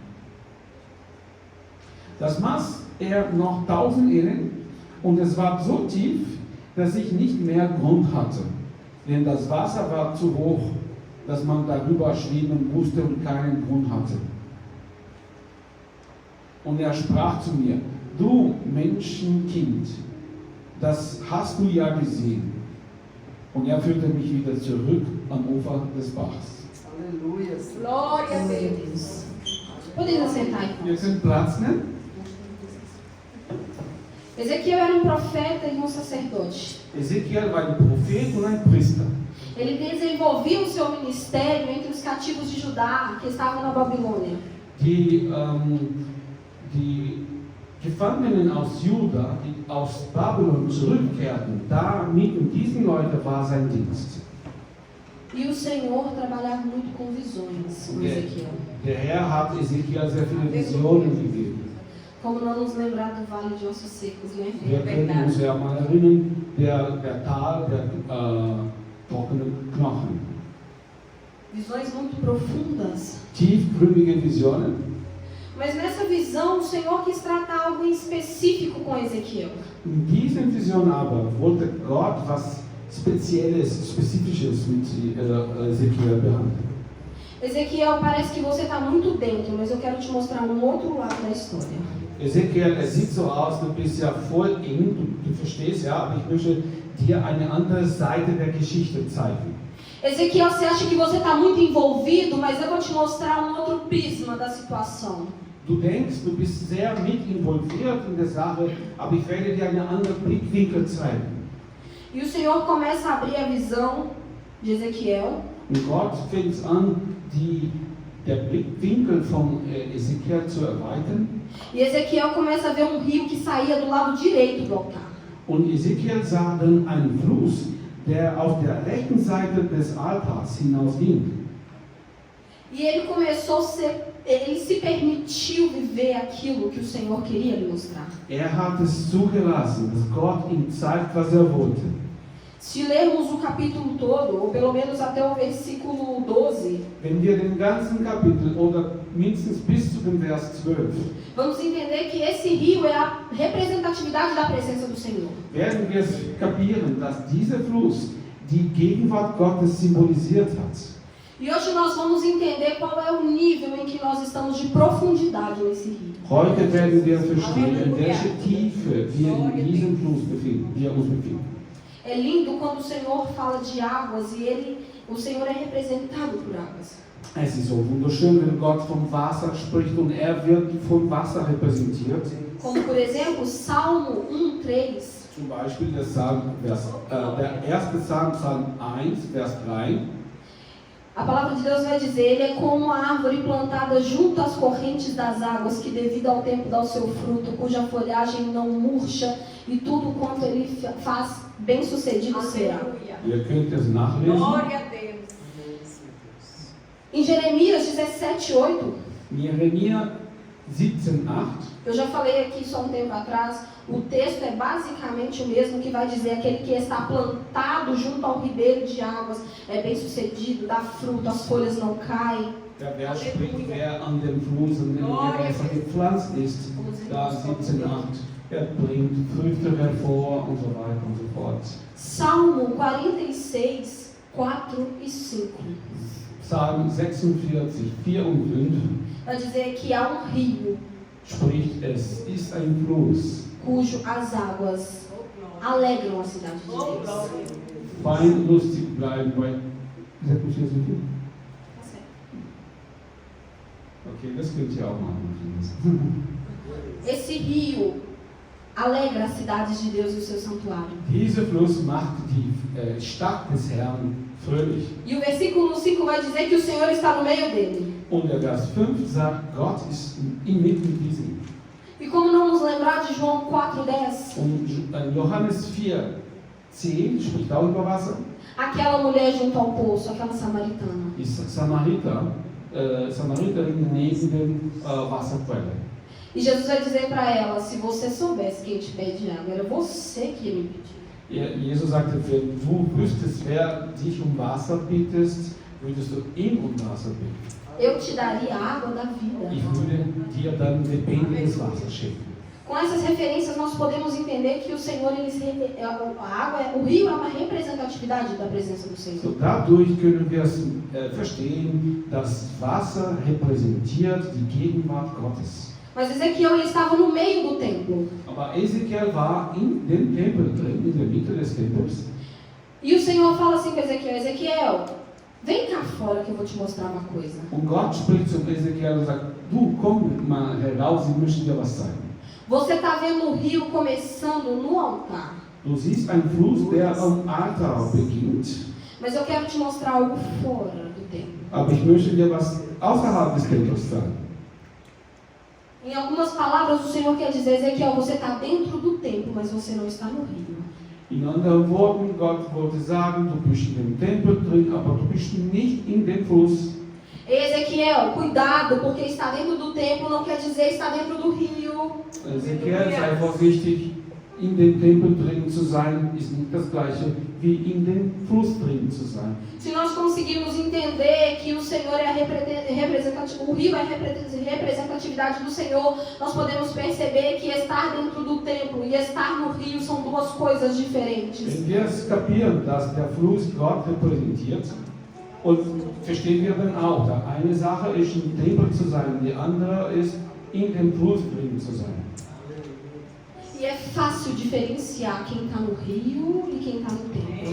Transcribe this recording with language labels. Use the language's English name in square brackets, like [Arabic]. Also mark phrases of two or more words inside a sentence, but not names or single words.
[German] Das maß er noch 1000 Ellen und es war so tief, dass ich nicht mehr Grund hatte, denn das Wasser war zu hoch, dass man darüber schwimmen musste und keinen Grund hatte. Und er sprach zu mir: Du Menschenkind, das hast du ja gesehen. Und er führte mich wieder zurück am Ufer des Bachs. [Portuguese] Aleluia. Glória a Deus. Podem sentar, irmãos. [German] Wir können Platz nehmen. [Portuguese] Ezequiel era profeta e sacerdote. [German] Ezekiel war ein Prophet und ein Priester. [Portuguese] Ele desenvolvia o seu ministério entre os cativos de Judá que estavam na Babilônia. [German] Die Gefangenen aus Juda, die aus Babylon zurückkehrten, da mitten diesen Leuten war sein Dienst. [Portuguese] E o Senhor trabalhava muito com visões com Ezequiel. [German] Der Herr hat Ezekiel sehr viele Visionen gegeben. [Portuguese] Como não nos lembrar do vale de ossos secos, né? [German] Wir können uns ja mal erinnern, der Tal der trockenen Knochen. [Portuguese] Visões muito profundas. [German] Tiefgründige Visionen. [Portuguese] Mas nessa visão, o Senhor quis tratar algo em específico com Ezequiel. [German] In diesen Visionen aber wollte Gott was Spezielles, Spezifisches mit Ezekiel behandeln. [Portuguese] Ezequiel, parece que você está muito dentro, mas eu quero te mostrar um outro lado da história. [German] Ezekiel, es sieht so aus, du bist ja voll eng, du verstehst ja, aber ich möchte dir eine andere Seite der Geschichte zeigen. [Portuguese] Ezequiel, você acha que você está muito envolvido, mas eu vou te mostrar um outro prisma da situação. [German] Du denkst, du bist sehr mit involviert in der Sache, aber ich werde dir einen anderen Blickwinkel zeigen. [Portuguese] E o Senhor começa a abrir a visão de Ezequiel. [German] Und Gott fängt an, der Blickwinkel von Ezekiel zu erweitern. [Portuguese] E Ezequiel começa a ver um rio que saía do lado direito do altar. [German] Und Ezekiel sah dann einen Fluss, der auf der rechten Seite des Altars hinausging. [Portuguese] E ele se permitiu viver aquilo que o Senhor queria lhe mostrar. [German] Hat es zugelassen, dass Gott ihm zeigt, was wollte. [Portuguese] Se lermos o capítulo todo, ou pelo menos até o versículo 12, [German] wenn wir den ganzen Kapitel oder mindestens bis zu dem Vers 12, [Portuguese] vamos entender que esse rio é a representatividade da presença do Senhor. [German] Werden wir kapieren, dass dieser Fluss die Gegenwart Gottes symbolisiert hat. [Portuguese] E hoje nós vamos entender qual é o nível em que nós estamos de profundidade nesse rio. [German] Heute werden wir verstehen, in welche Tiefe wir in diesem Fluss uns befinden. [Portuguese] É lindo quando o Senhor fala de águas e o Senhor é representado por águas. [German] Es ist so wunderschön, wenn Gott vom Wasser spricht und wird vom Wasser repräsentiert. [Portuguese] Como por exemplo, Salmo 1:3. [German] Zum Beispiel der erste Psalm, Psalm 1, Vers 3. [Portuguese] A palavra de Deus vai dizer: Ele é como uma árvore plantada junto às correntes das águas, que devido ao tempo dá o seu fruto, cuja folhagem não murcha, e tudo quanto ele faz bem sucedido será. [German] Ihr könnt es nachlesen. [Portuguese] Glória a Deus. Em Jeremias 17:8. Jeremias 17:8. Eu já falei aqui só um tempo atrás. O texto é basicamente o mesmo, que vai dizer: aquele que está plantado junto ao ribeiro de águas é bem sucedido, dá fruto, as folhas não caem. [German] Der Vers spricht, wer an dem Fluss und dem Gewässer gepflanzt ist, da 17,8. Er bringt Früchte hervor und so weiter und so fort. [Portuguese] Salmo 46, 4 e 5. [German] Psalm 46, 4 und 5 [Portuguese] Vai dizer que há rio [German] spricht, es ist ein Fluss. [Portuguese] cujo as águas alegram a cidade de Deus. [German] Fein lustig bleiben bei. Sagt mich hier so viel? Okay, das könnt ihr auch machen. [Portuguese] Esse rio alegra as cidades de Deus e o seu santuário. [German] Dieser Fluss macht die Stadt des Herrn fröhlich. [Portuguese] E o versículo 5 vai dizer que o Senhor está no meio dele. [German] Und der Vers 5 sagt, Gott ist inmitten diesem. [Portuguese] E como não nos lembrar de João 4,10? [German] Und Johannes 4,10 spricht auch über Wasser. [Portuguese] Aquela mulher junto ao poço, aquela samaritana. [German] Die Samariterin neben dem Wasserquelle. [Portuguese] E Jesus vai dizer para ela, se você soubesse quem te pede água, era você que ia me pedir. [German] Jesus sagte, wenn du wüsstest, wer dich um Wasser bittest, würdest du ihn um Wasser bitten. [Portuguese] Eu te daria a água da vida. [German] Ich würde dir dann lebendiges Wasser schenken. [Portuguese] Com essas referências nós podemos entender que o Senhor, a água, o rio é uma representatividade da presença do Senhor. [German] So, dadurch können wir verstehen, dass Wasser repräsentiert die Gegenwart Gottes. [Portuguese] Mas Ezequiel ele estava no meio do templo. [German] Aber Ezekiel war in dem Tempel drin, in der Mitte des Tempels. [Portuguese] E o Senhor fala assim para Ezequiel, Ezequiel, vem cá fora que eu vou te mostrar uma coisa. [German] Und Gott spricht zu Ezekiel und sagt, du komm mal heraus, ich möchte dir was zeigen. [Portuguese] Você está vendo o rio começando no altar. [German] Du siehst einen Fluss, der am Altar beginnt. [Portuguese] Mas eu quero te mostrar algo fora do templo. [German] Aber ich möchte dir was außerhalb des Tempels zeigen. [Portuguese] Em algumas palavras, o Senhor quer dizer, Ezequiel, você está dentro do templo, mas você não está no rio. [German] In anderen Worten, Gott wollte sagen, du bist in dem Tempel drin, aber du bist nicht in dem Fluss. [Portuguese] Ezequiel, cuidado, porque está dentro do templo não quer dizer estar dentro do rio. [German] Ezekiel, sei vorsichtig, in dem Tempel drin zu sein, ist nicht das gleiche wie in dem Fluss drin zu sein. [Portuguese] Se nós conseguirmos entender que o Senhor é o rio é a representatividade do Senhor, nós podemos perceber que estar dentro do templo e estar no rio são duas coisas diferentes. [German] Wenn wir es kapieren, dass der Fluss Gott repräsentiert, und verstehen wir dann auch, da eine Sache ist, im Tempel zu sein, die andere ist, in dem Fluss drin zu sein. [Portuguese] E é fácil diferenciar quem está no rio e quem está no templo.